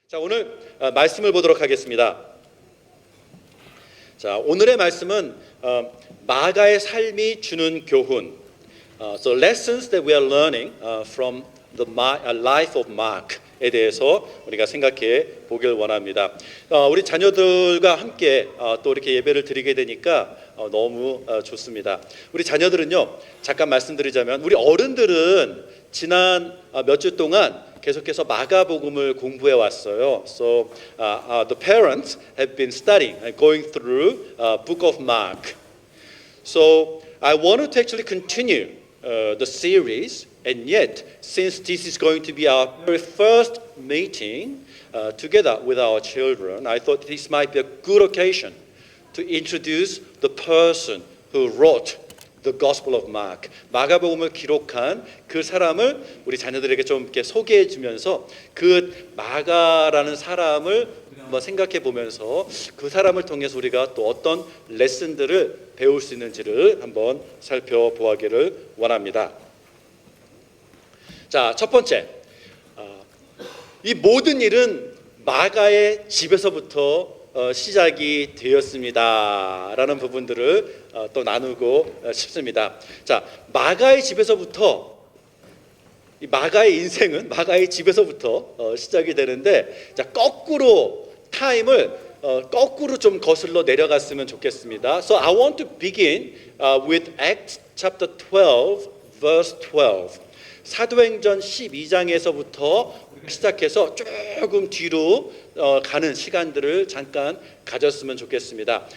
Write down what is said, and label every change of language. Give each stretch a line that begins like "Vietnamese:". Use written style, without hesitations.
Korean: 자, 오늘 말씀을 보도록 하겠습니다. 자, 오늘의 말씀은 마가의 삶이 주는 교훈.
English: So lessons that we are learning from the life of Mark에
Korean: 대해서 우리가 생각해 보길 원합니다. 우리 자녀들과 함께 또 이렇게 예배를 드리게 되니까 너무 좋습니다. 우리 자녀들은요, 잠깐 말씀드리자면 우리 어른들은 지난 몇 주 동안 계속해서 마가복음을 공부해 왔어요.
English: So the parents have been studying and going through Book of Mark. So I wanted to actually continue the series, and yet since this is going to be our very first meeting together with our children, I thought this might be a good occasion to introduce the person who wrote The Gospel of Mark.
Korean: 마가복음을 기록한 그 사람을 우리 자녀들에게 좀 이렇게 소개해 주면서 그 마가라는 사람을 한번 생각해 보면서 그 사람을 통해서 우리가 또 어떤 레슨들을 배울 수 있는지를 한번 살펴보기를 원합니다. 자, 첫 번째, 이 모든 일은 마가의 집에서부터 시작이 되었습니다 라는 부분들을 또 나누고 싶습니다. 자, 마가의 집에서부터, 이 마가의 인생은 마가의 집에서부터 시작이 되는데, 자, 거꾸로 타임을 거꾸로 좀 거슬러 내려갔으면 좋겠습니다.
English: So I want to begin with Acts chapter 12 verse 12.
Korean: 사도행전 12장에서부터 시작해서 조금 뒤로 가는 시간들을 잠깐 가졌으면 좋겠습니다.